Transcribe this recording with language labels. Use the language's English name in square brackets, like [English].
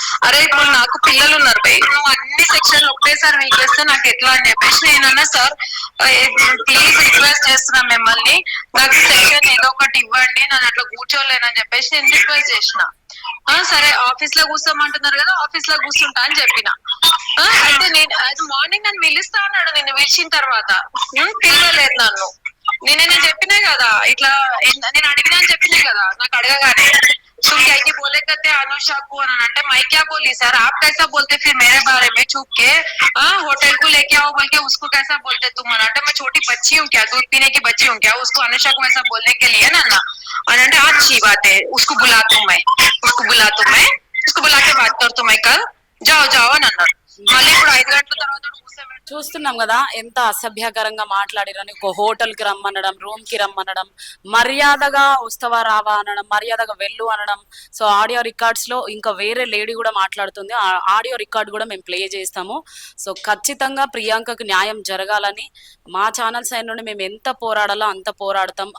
[Telugu] అరే ఇప్పుడు నాకు పిల్లలు ఉన్నారు భయ్, నువ్వు అన్ని సెక్షన్లు ఒకేసారి వీకేస్తే నాకు ఎట్లా అని చెప్పేసి నేనన్నా సార్ ప్లీజ్ రిక్వెస్ట్ చేస్తున్నా మిమ్మల్ని, నాకు సెక్షన్ ఏదో ఒకటి ఇవ్వండి, నన్ను అట్లా కూర్చోలేనని చెప్పేసి నేను రిక్వెస్ట్ చేసిన. సరే ఆఫీస్ లో కూర్చోమంటున్నారు కదా, ఆఫీస్ లో కూర్చుంటా అని చెప్పిన. అయితే నేను మార్నింగ్ నన్ను పిలుస్తా అన్నాడు. నిన్ను పిలిచిన తర్వాత పిలవలేదు నన్ను. నేను చెప్పినా కదా ఇట్లా, నేను అడిగినా అని చెప్పినా కదా. నాకు అడగగానే [Hindi] तुम क्या ये बोले करते अनुषा को అంటే मैं क्या बोली सर, आप कैसा बोलते फिर मेरे बारे में छुप के होटल को लेके आओ बोल के उसको कैसा बोलते तुम అంటే मैं छोटी बच्ची हूँ क्या, दूध पीने की बच्ची हूँ क्या, उसको अनुषा को ऐसा बोलने के लिए ना అంటే अच्छी बात है, उसको बुला दूं मैं उसको बुला के बात कर तो मैं कल जाओ जाओ [Telugu] అని అన్నారు. మళ్ళీ ఇప్పుడు 5 గంటల తర్వాత చూస్తున్నాం కదా ఎంత అసభ్యకరంగా మాట్లాడిరని. ఒక హోటల్ కి రమ్మనడం, రూమ్ కి రమ్మనడం, మర్యాదగా వస్తావా రావా అనడం, మర్యాదగా వెళ్ళు అనడం. సో ఆడియో రికార్డ్స్ లో ఇంకా వేరే లేడీ కూడా మాట్లాడుతుంది. ఆ ఆడియో రికార్డ్ కూడా మేము ప్లే చేస్తాము. సో ఖచ్చితంగా ప్రియాంకకు న్యాయం జరగాలని మా ఛానల్ సైడ్ నుండి మేము ఎంత పోరాడాలో అంత పోరాడతాం.